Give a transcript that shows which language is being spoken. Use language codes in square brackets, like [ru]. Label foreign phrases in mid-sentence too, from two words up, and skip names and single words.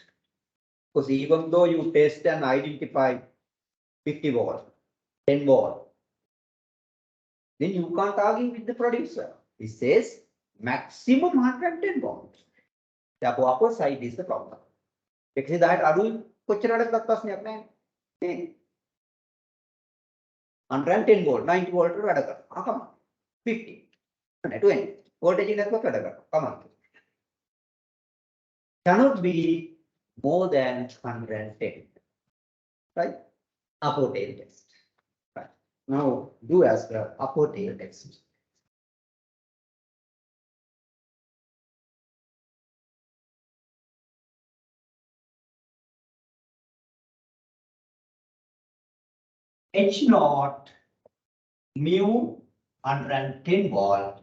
[en] Because even though you test and identify 50 volt, 10 volt, then you can't argue with the producer. He says maximum 110 volt. Therefore, upper side is the problem. Because that [si] adu කොච්චරකට ප්‍රශ්නයක් නැහැ. 110 volt, 90 volt වැඩ කරනවා. [en] Come on. [si] 50, 20 [en] voltage network [si] වැඩ කරනවා. [en] Come on. Cannot be more than 110. Right? Upper tail test. Right. Now do as the upper tail test. H naught mu 110 volt.